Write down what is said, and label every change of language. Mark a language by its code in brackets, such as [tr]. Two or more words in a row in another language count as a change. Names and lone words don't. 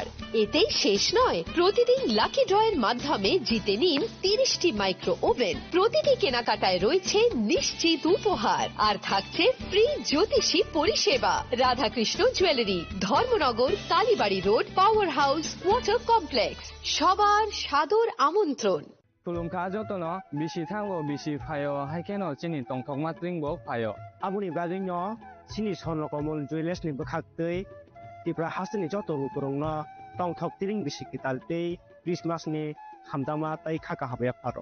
[bn] এতেই শেষ নয়, প্রতিদিন [en] lucky draw [bn] মাধ্যমে জিতে নিন 30টি [en] micro oven. [bn] প্রতিটি কেনাকাটায় রয়েছে নিশ্চিত উপহার, আর থাকছে ফ্রি জ্যোতিষী পরিষেবা। রাধাকৃষ্ণ জুয়েলারি, ধর্মনগর, কালীবাড়ি রোড, পাওয়ার হাউস, ওয়াটার কমপ্লেক্স। সবার সাদর আমন্ত্রণ। [trp] Tulumka jotono bisi thango bisi phayo haikeno chini tongthokma tringbo phayo. Abuni bagino chini sonlokomon jewelers ni bakhaktei tipra hasini joto rukurongno tongthok tiring bisi kitalte Christmas ni hamdama tai khaka habya paro.